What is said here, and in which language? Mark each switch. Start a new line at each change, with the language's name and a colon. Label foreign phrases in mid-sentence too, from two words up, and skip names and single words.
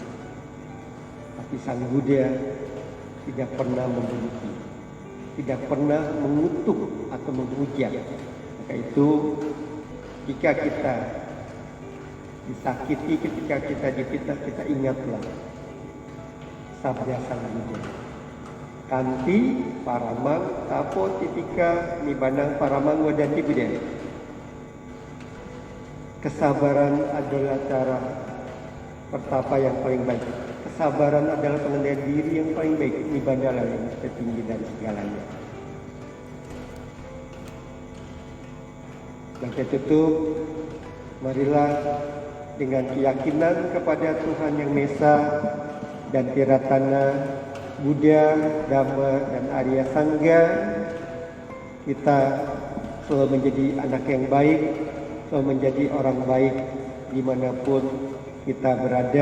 Indonesian: Tapi Sang Buddha tidak pernah membenci, tidak pernah mengutuk atau menghujat. Maka itu, jika kita disakiti, ketika kita difitnah, kita ingatlah sabda Sang Buddha.
Pali: Kanti paramang tapo titika nibanang paramang wadanti Buddha.
Indonesian: Kesabaran adalah cara pertapa yang paling baik. Kesabaran adalah pengendalian diri yang paling baik. Nibbana yang tertinggi dari segalanya. Dan kita tutup, marilah dengan keyakinan kepada Tuhan Yang Maha Esa dan Tiratana, Buddha, Dhamma, dan Arya Sangga, kita selalu menjadi anak yang baik, selalu menjadi orang baik dimanapun kita berada.